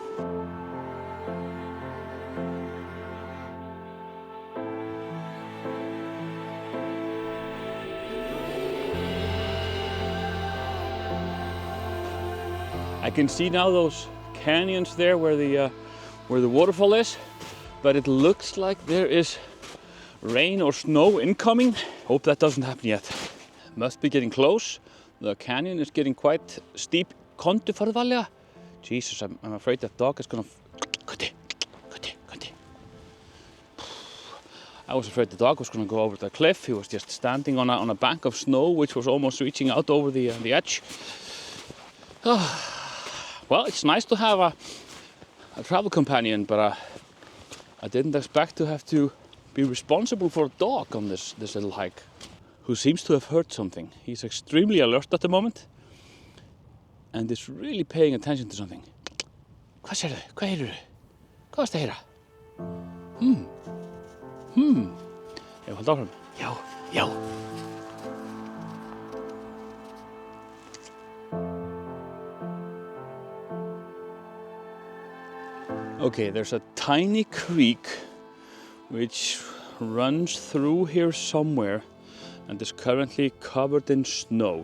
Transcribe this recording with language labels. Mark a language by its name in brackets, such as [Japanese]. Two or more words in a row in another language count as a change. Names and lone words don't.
[English] I can see now those canyons there where the waterfall is, but it looks like there is rain or snow incoming. Hope that doesn't happen yet. Must be getting close. The canyon is getting quite steep. [Icelandic] Komdu farðu varlega. [English] Jesus, I'm afraid that dog is gonna... I was afraid the dog was gonna go over the cliff. He was just standing on a bank of snow, which was almost reaching out over the edge. Well, it's nice to have a travel companion, but I didn't expect to have to be responsible for a dog on this little hike, who seems to have heard something. He's extremely alert at the moment and is really paying attention to something. [Icelandic] Hvað sérðu? Hvað heyrðu? Hvað varstu að heyra? Ég halda áfram. Já. [English] Okay, there's a tiny creek which runs through here somewhere and is currently covered in snow.